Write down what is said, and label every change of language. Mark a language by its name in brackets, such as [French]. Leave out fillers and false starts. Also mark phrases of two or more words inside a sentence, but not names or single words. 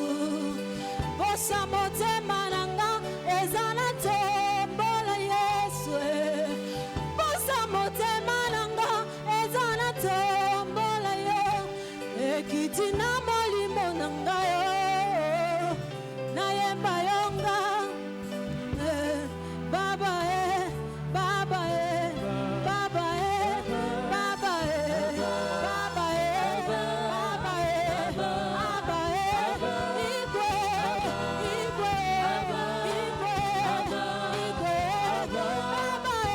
[Lingala] Bosa motema nanga ezana tombola Yesu. Bosa motema nanga ezana tombola yo. Ekitina molimo nanga yo. Nayemba yonga. [Igbo] Baba Baba Baba Baba Baba Baba Baba Igwe Igwe Igwe Igwe Baba